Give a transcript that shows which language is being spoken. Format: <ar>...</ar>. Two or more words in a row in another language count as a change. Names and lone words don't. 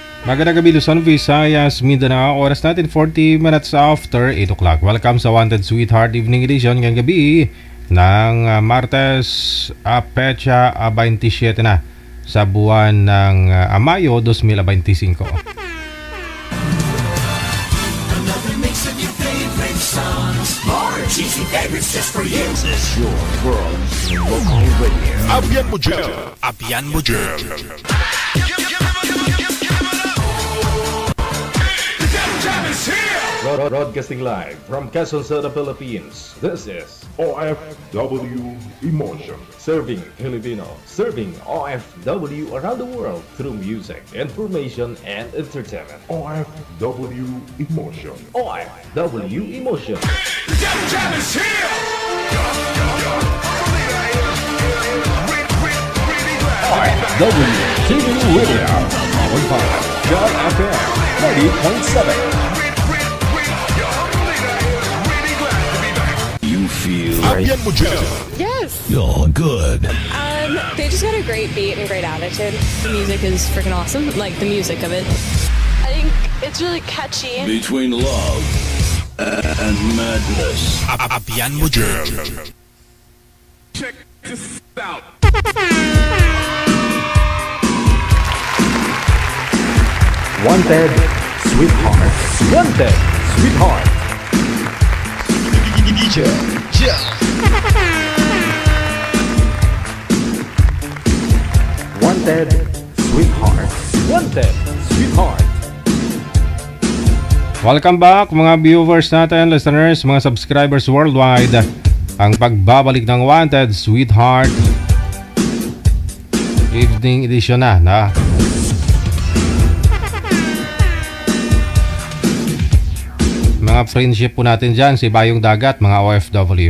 <tl>Magandang gabi Luzon, Visayas, Mindanao. Oras natin</tl> <en>40 minutes after 8 o'clock.</en> <tl>Welcome sa Wanted Sweetheart Evening Edition ngayong gabi ng Martes, Pecha 27 na sa buwan ng Mayo 2025.</tl> <en>Cheesy favorites just for you. This is your world's local radio.</en> <hil>Abyan mo dyan. Abyan mo dyan.</hil> <en>Broadcasting live from Quezon City, Philippines. This is OFW Emotion. Serving Filipino. Serving OFW around the world through music, information, and entertainment. OFW Emotion. OFW Emotion. The Devil Jam is here! OFW TV Radio. Powered by John FM 90.7.</en> <hil>Abyan mo dyan.</hil> <en>Yes. You're good. They just got a great beat and great attitude. The music is freaking awesome. Like the music of it. I think it's really catchy. Between love and madness. Abyan mo dyan. Check this out. Wanted Sweetheart. Wanted Sweetheart. DJ Jel. Wanted Sweetheart. Wanted Sweetheart.</en> <tl>Welcome back mga viewers natin, listeners, mga</tl> <en>subscribers worldwide.</en> <tl>Ang pagbabalik ng Wanted Sweetheart Evening Edition na. Mga friendship po natin dyan, si Bayong Dagat, mga OFW.</tl>